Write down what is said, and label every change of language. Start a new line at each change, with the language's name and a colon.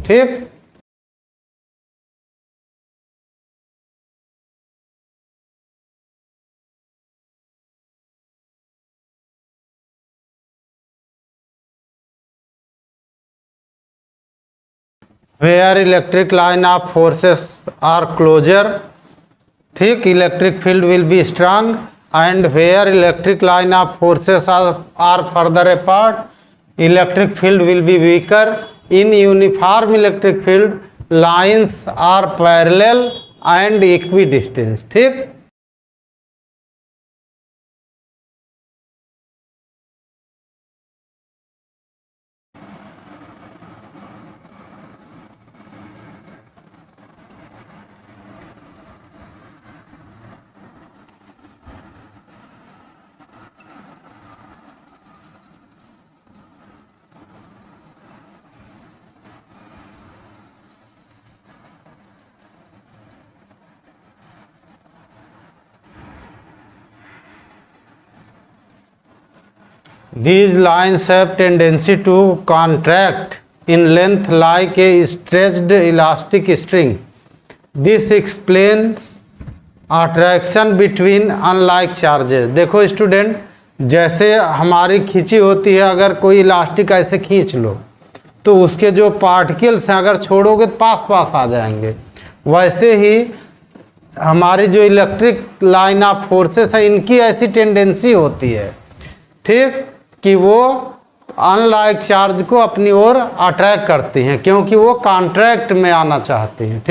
English: ठीक, where electric line of forces are closer, ठीक, electric field will be strong, and where electric line of forces are further apart electric field will be weaker. In uniform electric field lines are parallel and equidistance.
Hindi: ठीक,
English: these lines have tendency to contract in length like a stretched elastic string. This explains attraction between unlike charges।
Hindi: देखो student, जैसे हमारी खींची होती है, अगर कोई elastic ऐसे खींच लो तो उसके जो पार्टिकल्स हैं अगर छोड़ोगे तो पास पास आ जाएंगे। वैसे ही हमारी जो इलेक्ट्रिक लाइन ऑफ फोर्सेस है इनकी ऐसी टेंडेंसी होती है, ठीक, कि वो अनलाइक चार्ज को अपनी ओर अट्रैक्ट करती हैं क्योंकि वो कॉन्ट्रैक्ट में आना चाहती हैं।